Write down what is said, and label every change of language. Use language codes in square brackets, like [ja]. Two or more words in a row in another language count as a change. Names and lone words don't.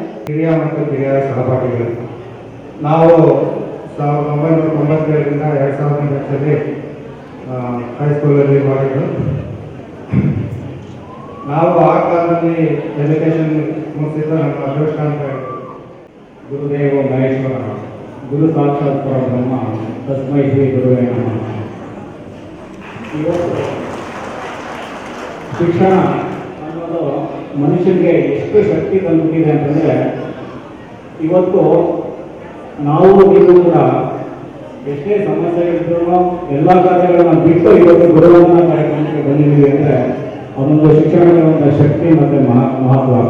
[kn] ಹಿರಿಯ ಮತ್ತು ಕಿರಿಯ ಸಹಪಾಠಿಗಳು ನಾವು 1997ರಿಂದ 2008ರಲ್ಲಿ ಹೈಸ್ಕೂಲಲ್ಲಿ ಮಾಡಿದ್ದು. ನಾವು ಆ ಕಾಲದಲ್ಲಿ ಎಜುಕೇಷನ್ ಮುಗಿಸಿದ್ದು ನಮ್ಮ ಅದೃಷ್ಟ ಅಂತ ಹೇಳಿದ್ರು. [sa] ಗುರುದೇವ ಮಹೇಶ್ವರ ಗುರು ಸಾಕ್ಷಾತ್ ಪರಬ್ರಹ್ಮ ತಸ್ಮೈ ಶ್ರೀ ಗುರುವೇ ನಮಃ. [kn] ಇವತ್ತು ಶಿಕ್ಷಣ ಅನ್ನೋದು ಮನುಷ್ಯನಿಗೆ ಎಷ್ಟು ಶಕ್ತಿ ತಂದುಬಿಟ್ಟಿದೆ ಅಂತಂದರೆ, ಇವತ್ತು ನಾವು ನೀವು ಕೂಡ ಎಷ್ಟೇ ಸಮಸ್ಯೆ ಇದ್ರೂ ಎಲ್ಲ ಕಾರ್ಯಗಳನ್ನು ಬಿಟ್ಟು ಇವತ್ತು ಗುರುವಂದನಾ ಕಾರ್ಯಕ್ರಮಕ್ಕೆ ಬಂದಿದ್ದೀವಿ ಅಂದರೆ ಅದೊಂದು ಶಿಕ್ಷಣದ ಒಂದು ಶಕ್ತಿ ಮತ್ತು ಮಹತ್ವ.